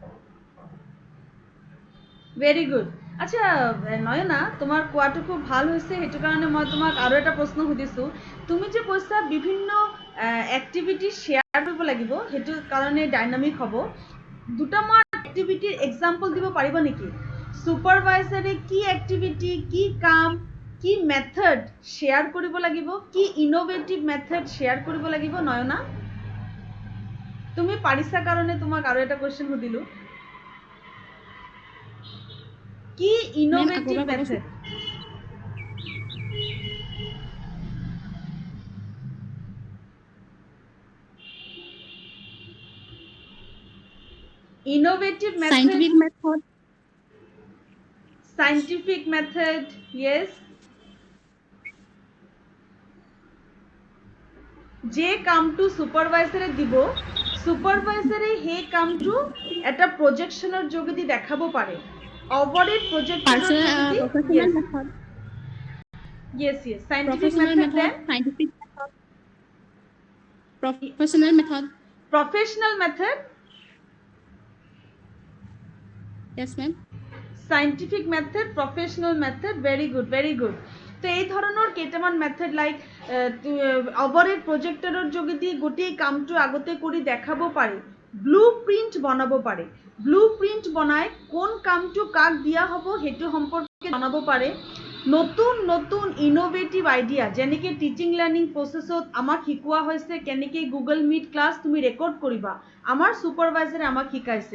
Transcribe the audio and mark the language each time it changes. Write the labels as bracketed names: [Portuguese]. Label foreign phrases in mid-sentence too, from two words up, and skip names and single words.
[English] very good [Assamese] আচ্ছা নয়না তোমার কোৱাটো খুব ভাল হৈছে হেতু কাৰণে মই তোমাক আৰু এটা প্ৰশ্ন সুধিছো তুমি যে কৈছা বিভিন্ন [English] activity share [Assamese] কৰিব লাগিব হেতু কাৰণে ডাইনামিক হ'ব দুটামান [English] activity example [Assamese] দিব পাৰিবা নেকি সুপাৰভাইজাৰে কি এক্টিভিটি কি কাম কি [English] method share [Assamese] কৰিব লাগিব কি [English] innovative method share [Assamese] কৰিব লাগিব নয়না তুমি পাৰিছা কাৰণে তোমাক আৰু এটা কোৱেশ্চন সুধিলো [English] কি innovative method innovative method scientific method yes [Assamese] যে কামটো সুপারভাইজারে দিব সুপারভাইজারে হে কামটো এটা প্রজেকশনৰ যোগেদি দেখাব পাৰে [English] overhead projector yes scientific method professional method yes ma'am scientific method professional method very good [Assamese] তো এই ধৰণৰ কেইটামান [English] method like overhead projector [Assamese] যোগেদি গোটেই কামটো আগতে কৰি দেখাব পাৰি ব্লুপ্ৰিণ্ট বনাব পাৰে। ব্লুপ্ৰিণ্ট বনাই কোন কামটো কাক দিয়া হ'ব সেইটো সম্পৰ্কে জনাব পাৰে। নতুন নতুন [English] innovative idea [Assamese] যেনেকৈ [English] teaching learning process [Assamese] আমাক শিকোৱা হৈছে কেনেকৈ গুগল মিট ক্লাছ তুমি ৰেকৰ্ড কৰিবা, আমাৰ ছুপাৰভাইজাৰে আমাক শিকাইছে।